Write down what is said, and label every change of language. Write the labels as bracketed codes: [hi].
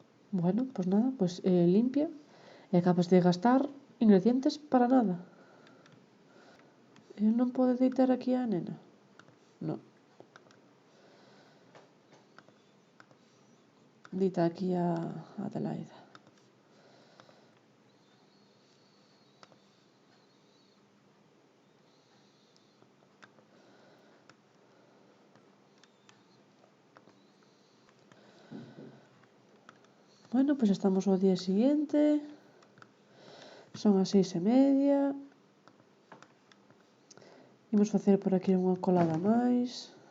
[es] Bueno, pues nada, pues limpia e acabas de gastar ingredientes para nada. [gl] Non pode deitar aquí a nena? Non. Deita aquí a Adelaida. Bueno, pues estamos ao [es] día siguiente. [gl] Son as 6:30. Imos facer por aquí unha colada máis.